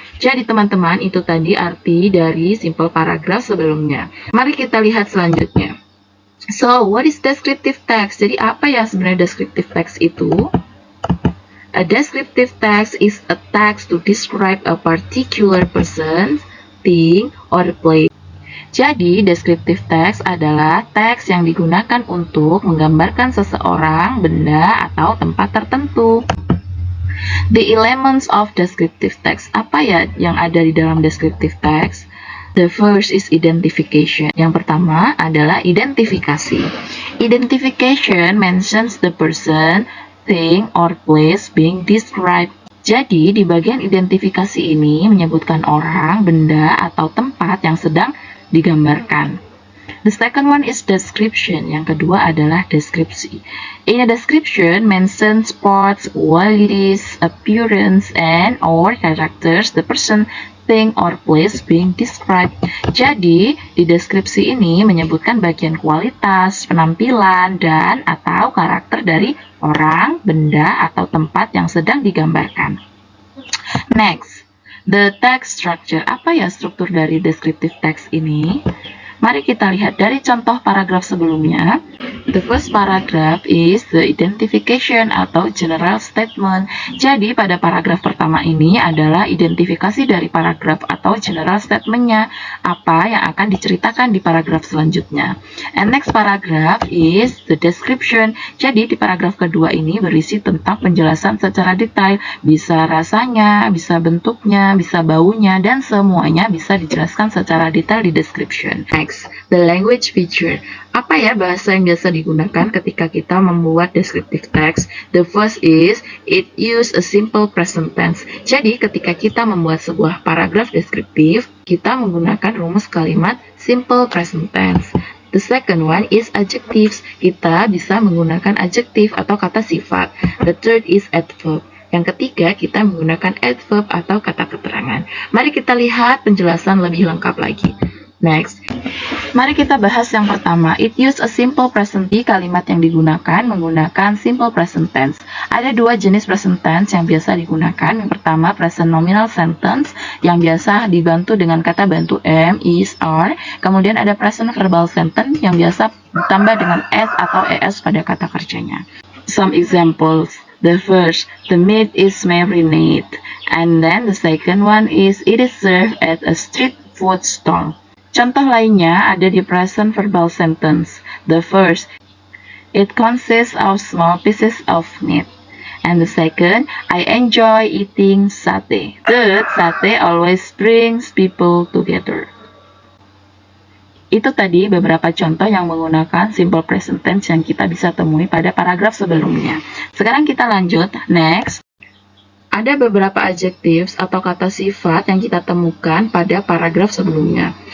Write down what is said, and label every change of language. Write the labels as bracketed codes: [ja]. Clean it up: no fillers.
[id] Jadi teman-teman, itu tadi arti dari simple paragraph sebelumnya. Mari kita lihat selanjutnya. [en] So, what is descriptive text? [id] Jadi apa ya sebenarnya descriptive text itu? [en] A descriptive text is a text to describe a particular person, thing, or place. [id] Jadi, descriptive text adalah teks yang digunakan untuk menggambarkan seseorang, benda, atau tempat tertentu. [en] The elements of descriptive text. [id] Apa ya yang ada di dalam descriptive text? [en] The first is identification. [id] Yang pertama adalah identifikasi. [en] Identification mentions the person, thing, or place being described. [id] Jadi, di bagian identifikasi ini menyebutkan orang, benda, atau tempat yang sedang digambarkan. [en] The second one is description. [id] Yang kedua adalah deskripsi. [en] In a description mentions parts, qualities, appearance, and or characters the person, thing, or place being described. [id] Jadi, di deskripsi ini menyebutkan bagian kualitas, penampilan, dan atau karakter dari orang, benda, atau tempat yang sedang digambarkan. [en] Next, the text structure. [id] Apa ya struktur dari descriptive text ini? Mari kita lihat dari contoh paragraf sebelumnya. [en] The first paragraph is the identification [id] atau general statement. Jadi pada paragraf pertama ini adalah identifikasi dari paragraf atau general statementnya, apa yang akan diceritakan di paragraf selanjutnya. [en] And next paragraph is the description. [id] Jadi di paragraf kedua ini berisi tentang penjelasan secara detail, bisa rasanya, bisa bentuknya, bisa baunya, dan semuanya bisa dijelaskan secara detail di description. [en] Next, the language feature. [id] Apa ya bahasa yang biasa digunakan ketika kita membuat descriptive text? [en] The first is, it use a simple present tense. [id] Jadi ketika kita membuat sebuah paragraf deskriptif, kita menggunakan rumus kalimat simple present tense. [en] The second one is adjectives. [id] Kita bisa menggunakan adjektif atau kata sifat. [en] The third is adverb. [id] Yang ketiga, kita menggunakan adverb atau kata keterangan. Mari kita lihat penjelasan lebih lengkap lagi. Next, mari kita bahas yang pertama. [en] It use a simple present tense. [id] Kalimat yang digunakan menggunakan simple present tense. Ada dua jenis present tense yang biasa digunakan. Yang pertama, present nominal sentence yang biasa dibantu dengan kata bantu am, is, are. Kemudian ada present verbal sentence yang biasa ditambah dengan s atau es pada kata kerjanya. [en] Some examples. The first, the meat is marinated. And then the second one is, it is served at a street food stall. [id] Contoh lainnya ada di present verbal sentence. [en] The first, it consists of small pieces of meat. And the second, I enjoy eating satay. Third, satay always brings people together. [id] Itu tadi beberapa contoh yang menggunakan simple present tense yang kita bisa temui pada paragraf sebelumnya. Sekarang kita lanjut. Next. Ada beberapa adjectives atau kata sifat yang kita temukan pada paragraf sebelumnya.